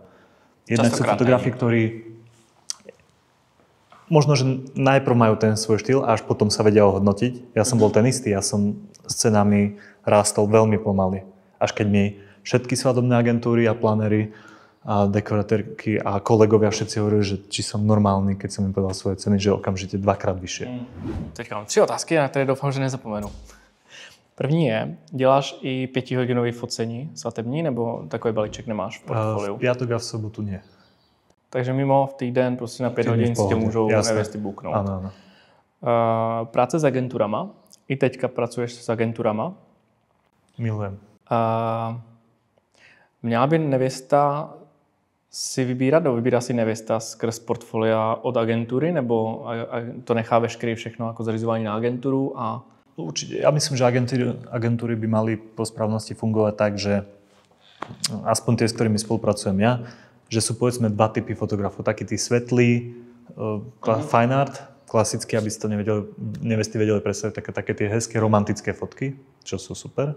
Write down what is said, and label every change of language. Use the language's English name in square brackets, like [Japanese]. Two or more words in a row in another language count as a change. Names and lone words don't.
[Slovak] Jednak sú fotografi, ktorí možno, že najprv majú ten svoj štýl a až potom sa vedia ohodnotiť. Ja som bol ten istý, ja som scénami rástol veľmi pomaly. Až keď mi všetky svadobné agentúry a planery a dekoratérky a kolegovia všetci hovorili, že či som normálny, keď som im povedal svoje ceny, že okamžite dvakrát vyššie. [Czech] Teďka mám 3 otázky, na které doufám, že nezapomenu. První je, děláš i 5hodinový focení svatební, nebo takový balíček nemáš v portfoliu? [Slovak] V piatok a v sobotu nie. [Czech] Takže mimo v týden prostě na 5 hodin si tě můžou nevěsty buknout. Ano. Práce s agenturama. I teďka pracuješ s agenturama. [Slovak] Milujem. [Czech] Měla by nevěsta si vybírá si nevěsta skrz portfolia od agentury, nebo to nechá veškerý všechno jako zařizování na agenturu a... [Slovak] Určite. Ja myslím, že agentúry by mali po správnosti fungovať tak, že aspoň tie, s ktorými spolupracujem ja, že sú povedzme 2 typy fotografov. Taký tí svetlí, [English] fine art, [Slovak] klasicky, aby si to nevesty vedeli predstaviť, také tie hezké romantické fotky, čo sú super.